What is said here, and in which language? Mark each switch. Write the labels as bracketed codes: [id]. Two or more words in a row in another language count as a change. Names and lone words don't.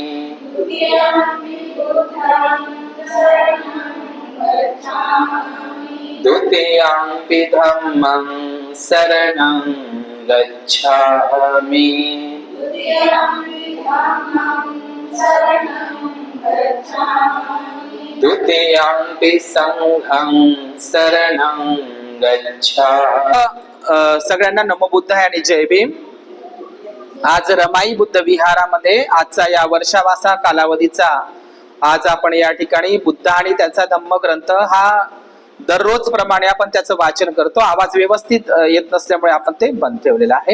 [pi] द्वितीयंपि धम्मं शरणं गच्छामि द्वितीयंपि संघं शरणं गच्छामि। [mr] सगळ्यांना [pi] नमो बुद्धाय [mr] आणि जय भीम। आज रमाई बुद्ध विहारामध्ये आजचा या वर्षावासा कालावधीचा आज आपण या ठिकाणी बुद्ध आणि त्यांचा धम्मग्रंथ हा दररोज प्रमाणे आपण त्याचं वाचन करतो। आवाज व्यवस्थित येत नसल्यामुळे आपण ते बंद ठेवलेला आहे।